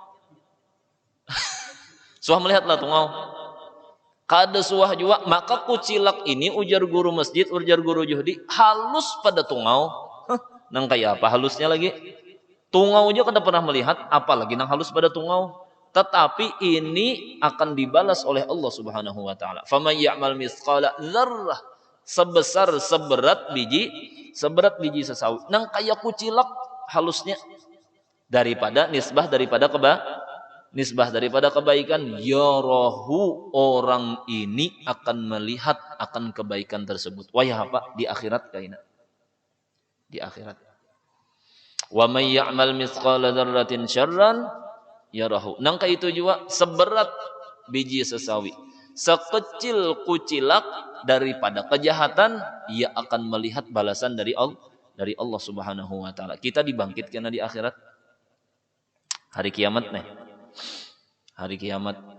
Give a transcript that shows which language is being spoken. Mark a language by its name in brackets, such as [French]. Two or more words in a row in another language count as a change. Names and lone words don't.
[Banjar] Suah melihatlah tungau. Kada suah juga, maka kucilak ini ujar guru masjid, ujar guru Juhdi, halus pada tungau. Nang kayak apa halusnya lagi? Tungau aja kada pernah melihat, apalagi nang halus pada tungau. [Indonesian] Tetapi ini akan dibalas oleh Allah [Arabic] سبحانه وتعالى. فمن يعمل مثقال ذرة, [Indonesian] seberat biji sesawi. [Banjar] Nang kayak kucilak halusnya. [Indonesian] Nisbah daripada kebaikan, yarahu, orang ini akan melihat akan kebaikan tersebut. [Banjar] Wayah apa? Di akhirat kaina. Di akhirat. [Arabic] ومن يعمل مثقال ذرة شرا يره. [Indonesian] Nang itu juga seberat biji sesawi, sekecil kucilak daripada kejahatan, ia akan melihat balasan dari Allah [Arabic] سبحانه وتعالى. [Indonesian] Kita dibangkitkan di akhirat. Hari kiamat nih. Hari kiamat.